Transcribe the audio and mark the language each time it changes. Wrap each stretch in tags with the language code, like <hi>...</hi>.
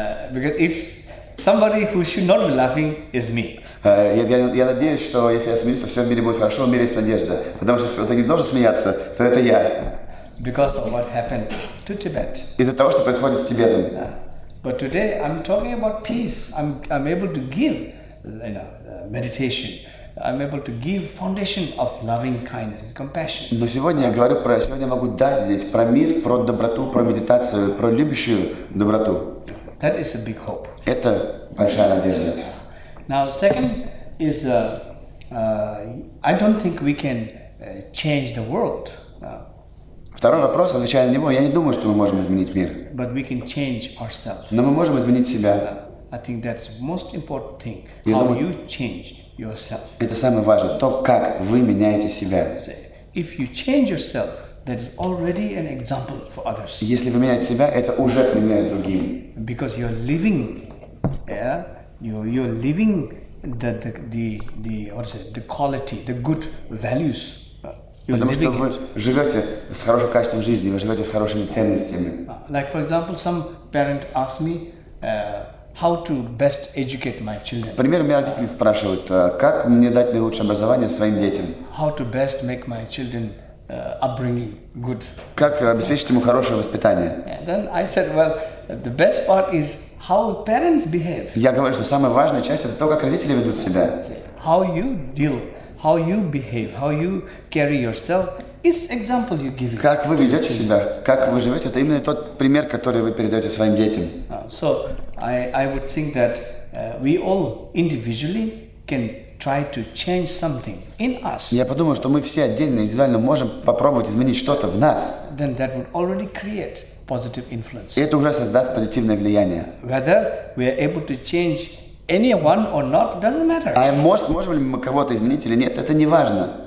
<en>Because if somebody who should not be laughing is me.</en> <ru>Я надеюсь, что если я смеюсь, то все в мире будет хорошо, в мире есть надежда. Потому что если кто-то не должен смеяться, то это я.</ru> <en>Because of what happened to Tibet.</en> <ru>Из-за того, что происходит с Тибетом.</ru> <en>But today I'm talking about peace. I'm able to give meditation. I'm able to give foundation of loving kindness and compassion.</en> <ru>Но сегодня я могу дать здесь про мир, про доброту, про медитацию, про любящую доброту.</ru> <en>That is a big hope.</en> <ru>Это большая надежда.</ru> <en>Now, second is I don't think we can change the world.</en> <ru>Второй вопрос, отвечая на него, я не думаю, что мы можем изменить мир.</ru> <en>But we can change ourselves.</en> <ru>Но мы можем изменить себя.</ru> <en>I think that's the most important thing. How you change yourself.</en> <ru>Это самое важное, то, как вы меняете себя.</ru> <en>If you change yourself, that is already an example for others.</en> <ru>Если вы меняете себя, это уже пример другим.</ru> <en>Because you're living, you're living the quality, the good values.</en> <ru>Потому что вы живете с хорошим качеством жизни, вы живете с хорошими ценностями.</ru> <en>Like for example, some parent asked me how to best educate my children.</en> <ru>Например, меня родители спрашивают, как мне дать наилучшее образование своим детям?</ru> <en>How to best make my children upbringing good.</en> <ru>Как обеспечить ему хорошее воспитание?</ru> <en>And then I said, well, the best part is how parents behave.</en> <ru>Я говорю, что самая важная часть это то, как родители ведут себя.</ru> <en>How you deal, how you behave, how you carry yourself is example you give.</en> <ru>Как вы ведете себя, как вы живете, это именно тот пример, который вы передаете своим детям.</ru> <en>So I would think that we all individually can try to change something in us.</en> <ru>Я подумал, что мы все отдельно, индивидуально можем попробовать изменить что-то в нас.</ru> <en>Then that would already create positive influence.</en> <ru>И это уже создаст позитивное влияние.</ru> <en>Whether we are able to change anyone or not doesn't matter.</en> <ru>А можем ли мы кого-то изменить или нет, это не важно.</ru>